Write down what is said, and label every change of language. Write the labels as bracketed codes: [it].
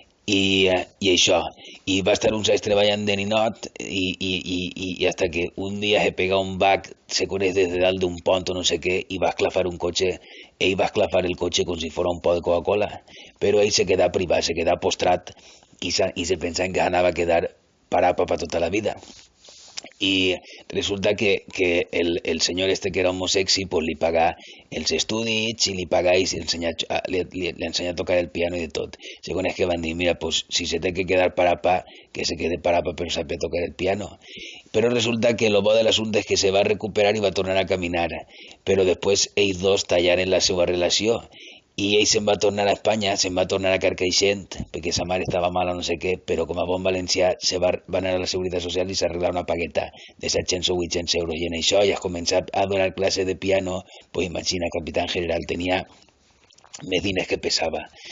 [ca] I això, i va estar uns anys treballant de ninot i hasta que un dia se pega un bac, se coneix des de dalt d'un pont o no sé què, i va esclafar un cotxe, ell va esclafar el cotxe com si fos un pot de Coca-Cola, però ell se queda privat, se queda postrat i se pensaven que anava a quedar parat per tota la vida. [es] Y resulta que el señor este que era homosexy, pues le paga [ca] els estudis [es] y le paga y le enseña a tocar el piano y de todo. Según es que van a decir, mira, pues si se tiene que quedar para pa, que se quede para pa, pero sabe tocar el piano. Pero resulta que lo bo del asunto es que se va a recuperar y va a tornar a caminar. [ca] Però després ells dos tallaren la seva relació i ell se'n va tornar a Espanya, se'n va tornar a Carcaixent, perquè sa mare estava mala o no sé què, però com a bon valencià va anar a la Seguretat Social i s'arreglar una pagueta de 700 o 800 euros. I en això ja has començat a donar clase de piano, pues imagina, Capitán General tenia més diners que pesava.